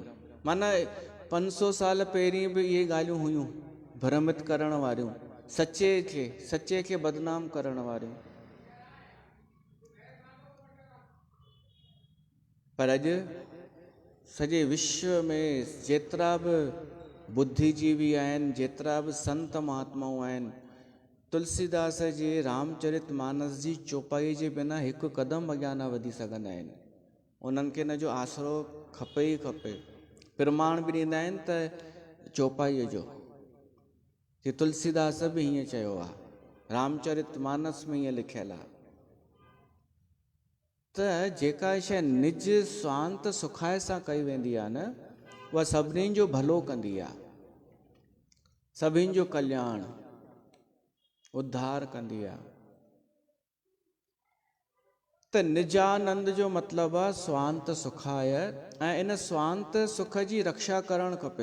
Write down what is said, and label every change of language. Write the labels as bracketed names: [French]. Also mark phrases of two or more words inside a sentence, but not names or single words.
[Sindhi] माना 500 साल पहिरीं बि इहे ॻाल्हियूं हुयूं भ्रमित करण वारियूं, सचे खे बदनाम करण वारियूं। पर अॼु सॼे विश्व में जेतिरा बि बुद्धिजीवी आहिनि, जेतिरा बि संत महात्माऊं आहिनि, तुलसीदास जे रामचरित मानस जी चौपाई जे बिना हिकु क़दम अॻियां न वधी सघंदा आहिनि। उन्हनि खे हिन जो आसरो खपे ई खपे। प्रमाण बि ॾींदा आहिनि त चौपाईअ जो, कि तुलसीदास बि हीअं चयो आहे, रामचरित मानस में हीअं लिखियलु आहे। त जेका शइ निज स्वांत सुखाए सां कई वेंदी आहे न, उहा सभिनीनि जो भलो कंदी आहे, सभिनि जो कल्याण उद्धार कंदी आहे। त निजानंद जो मतिलबु आहे स्वांत सुखाय, ऐं इन स्वांत सुख जी रक्षा करणु खपे।